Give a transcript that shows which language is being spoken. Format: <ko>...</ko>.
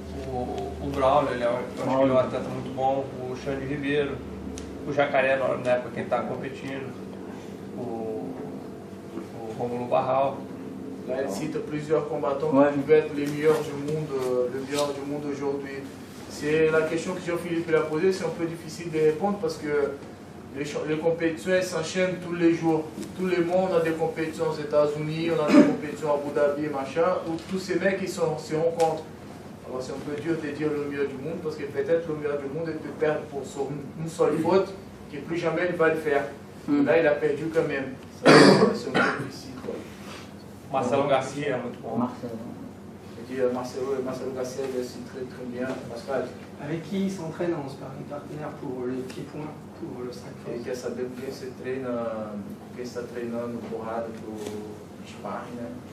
<pt>O Braulio, eu acho que ele é um atleta muito bom, o Xande Ribeiro, o Jacaré, na época que ele está competindo, o Romulo Barral.</pt> <fr>Là, il cite plusieurs combattants qui pouvaient être les meilleurs du monde aujourd'hui. C'est la question que Jean-Philippe a posée, c'est un peu difficile de répondre parce que les compétitions s'enchaînent tous les jours. Tous les mois, on a des compétitions aux États-Unis, on a des compétitions à Abu Dhabi, machin, où tous ces mecs se rencontrent. Alors c'est un peu dur de dire le meilleur du monde parce que peut-être le meilleur du monde il peut perdre pour une seule faute que plus jamais il va le faire. Là, il a perdu quand même. C'est un peu difficile. Quoi.</fr> <pt>Marcelo Garcia é muito bom.</pt> <fr>Marcelo Garcia, il est aussi très très bien. Pascal. Avec qui il s'entraîne en sparring partenaire pour les pieds-points, pour le strike force?</fr> <pt>Ele quer saber com quem você treina, com quem está treinando porrada pro sparring, né?</pt>